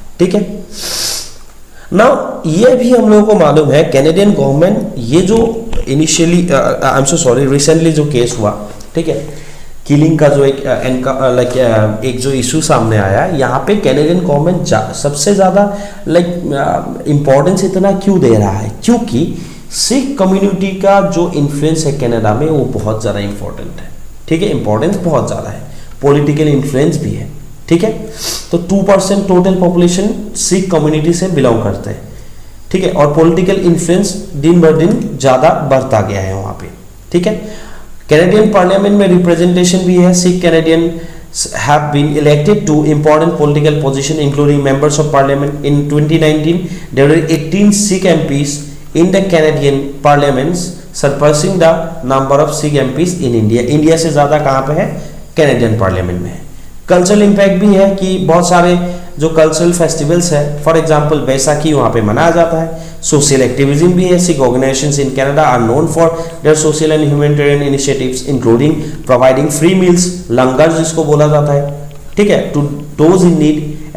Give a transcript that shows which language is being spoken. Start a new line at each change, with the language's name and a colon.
Hindi: ठीक है, नाउ ये भी हम लोगों को मालूम है कैनेडियन गवर्नमेंट ये जो initially
English: I am so sorry
Hindi: recently जो केस हुआ, ठीक है, किलिंग का जो एक जो इशू सामने आया, यहाँ पे कैनेडियन गवर्नमेंट सबसे ज़्यादा इम्पोर्टेंस इतना क्यों दे रहा है, क्योंकि सिख कम्युनिटी का जो इन्फ्लुएंस है कनाडा में वो बहुत ज़्यादा इम्पोर्टेंट है। ठीक है, इम्पोर्टेंस बहुत ज़्यादा है। पॉलिटिकल इन्फ्लुएंस भी है, ठीक है। तो 2% टोटल पॉपुलेशन सिख कम्युनिटी से बिलोंग करते हैं, ठीक है। और पॉलिटिकल इन्फ्लुएंस दिन ब दिन ज़्यादा बढ़ता गया है वहाँ पे, ठीक है। कैनेडियन पार्लियामेंट में रिप्रेजेंटेशन भी है।
English: Sikh Canadian have been elected to important political position including members of parliament. In 2019 there were 18 Sikh MPs in the Canadian parliaments, surpassing the number of Sikh MPs in India.
Hindi: India से ज़्यादा कहाँ पे है? Canadian parliament में है। Cultural impact भी है कि बहुत सारे जो कल्चरल फेस्टिवल्स है, फॉर एग्जांपल बैसाखी वहाँ पे मनाया जाता है। सोशल एक्टिविज्म भी है।
English: Sikh organisations in Canada are known for their social and humanitarian initiatives including providing free meals,
Hindi: लंगर जिसको बोला जाता है, ठीक है,
English: To those in need.